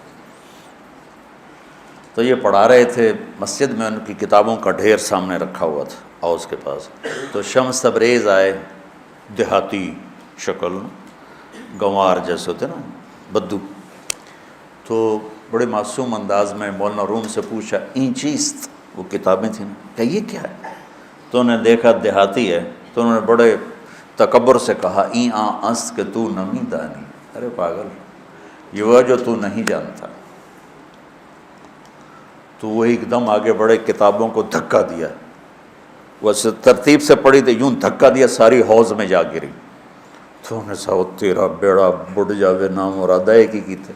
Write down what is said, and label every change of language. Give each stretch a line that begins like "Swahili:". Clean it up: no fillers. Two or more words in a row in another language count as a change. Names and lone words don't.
Urdu: تو یہ پڑھا رہے تھے مسجد میں، ان کی کتابوں کا ڈھیر سامنے رکھا ہوا تھا حوض کے پاس. تو شمس تبریز آئے، دیہاتی شکل، گنوار جیسے ہوتے نا، بدو. تو بڑے معصوم انداز میں مولانا روم سے پوچھا
Persian: این چیست،
Urdu: وہ کتابیں تھیں نا، کہ یہ کیا ہے؟ تو انہوں نے دیکھا دیہاتی ہے، تو انہوں نے بڑے تکبر سے کہا
Persian: این آن است کہ تو نمی دانی.
Urdu: ارے پاگل، یہ وہ جو تو نہیں جانتا. تو وہ ایک دم آگے بڑے، کتابوں کو دھکا دیا. وہ ترتیب سے پڑھی تھی، یوں دھکا دیا، ساری حوض میں جا گری. تو انہوں نے سو تیرا بیڑا بڑھ جاوے، نام مراد ایک ہی کی تھے.